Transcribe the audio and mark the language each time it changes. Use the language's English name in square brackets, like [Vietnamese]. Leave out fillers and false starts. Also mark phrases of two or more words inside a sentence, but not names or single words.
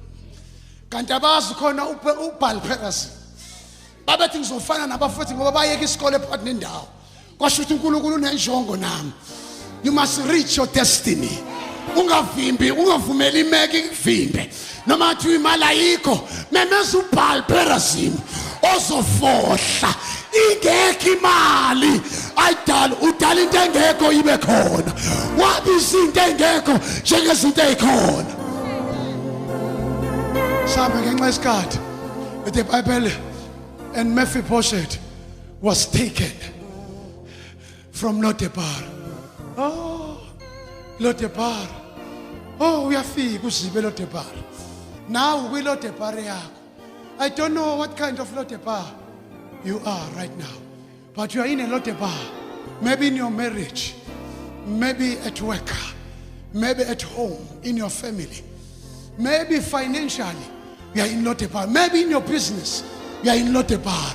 [Zulu] kanti abazi khona uBaal-perazim babethi ngizofana nabafuthi ngoba bayeka isikole phakathi nendawo kwasho ukuthi uNkulunkulu unenjongo nami [English] you must reach your destiny [Zulu] ungavumeli imeke ikuvimbe noma athi imali ayikho memeza uBaal-perazim ozofohla ingekho imali ayidala udala into engekho ibe khona wabisa into engekho njengezinto ezikhona sabe ngenxa yesikhathi [English] the Bible and Mephibosheth was taken from Lodebar. [Zulu] Lodebar uyafika uZiba Lodebar now Lodebar yakho. [English] I don't know what kind of Lodebar you are right now, but you are in a Lodebar, maybe in your marriage, maybe at work, maybe at home, in your family, maybe financially, you are in Lodebar, maybe in your business, are in Lodebar.